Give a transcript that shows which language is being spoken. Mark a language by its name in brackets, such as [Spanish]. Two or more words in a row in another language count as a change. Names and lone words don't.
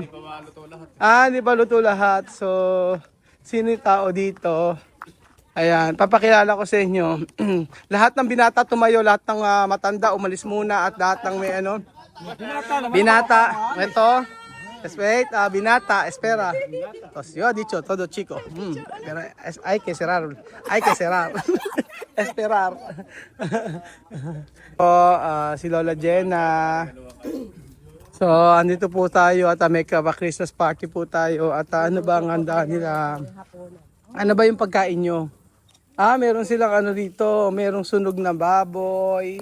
[Filipino] Hindi pa luto lahat. So, sino yung tao dito? Ayan, papakilala ko sa inyo. Lahat ng binata tumayo, lahat ng matanda umalis muna at lahat ng may ano. Binata, ito. [English] Let's wait, [Filipino] binata, [Spanish] espera. Pues yo he dicho todo chico. Pero hay que cerrar. Hay que cerrar. Esperar. [Filipino] Si Lola Jenna. So, andito po tayo at may [English] Christmas party [Filipino] po tayo. At ano ba ang handa nila? Ano ba yung pagkain nyo? Meron silang ano dito. Merong sunog na baboy.